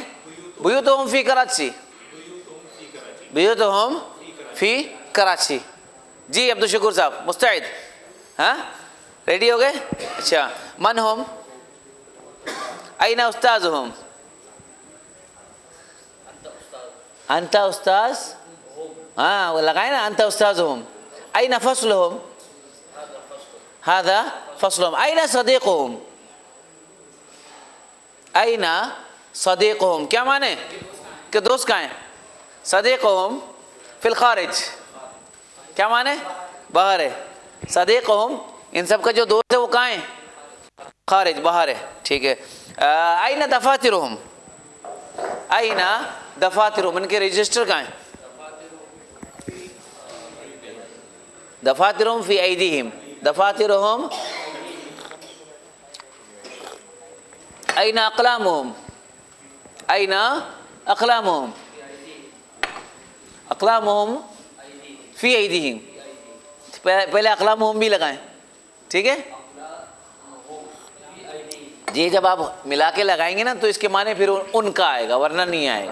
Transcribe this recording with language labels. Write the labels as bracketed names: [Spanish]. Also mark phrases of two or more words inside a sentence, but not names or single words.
[Arabic] بیوتہم فی کراچی. بیوتہم فی کراچی. [Urdu] جی عبدالشکور صاحب مستعد؟ ہاں ریڈی ہو گئے؟ اچھا. [Arabic] من ہم؟ این استاذہم. انت استاذ. [Urdu] ہاں وہ لگائیں نا. [Arabic] انت استاذہم. این فصلہم. ھذا فصلہم. این صدیقہم. این صدیقہم [Urdu] کیا معنی؟ کہ دوست کہاں ہیں؟ [Arabic] صدیقہم فی الخارج [Urdu] کیا معنی؟ باہر ہے. صدیقہم ان سب کا جو دوست ہے وہ کہاں ہے؟ خارج باہر ہے. ٹھیک ہے. [Arabic] این دفاترہم. این دفاترہم [Urdu] ان کے رجسٹر کہاں ہیں؟ [Arabic] دفاترہم فی ایدیہم. دفاترہم. این اقلامہم. این اقلامہم. اقلامہم فی ایدیہم. [Urdu] پہلے اقلامہم بھی لگائیں. ٹھیک ہے. جی جب آپ ملا کے لگائیں گے نا تو اس کے معنی پھر ان کا آئے گا ورنہ نہیں آئے گا.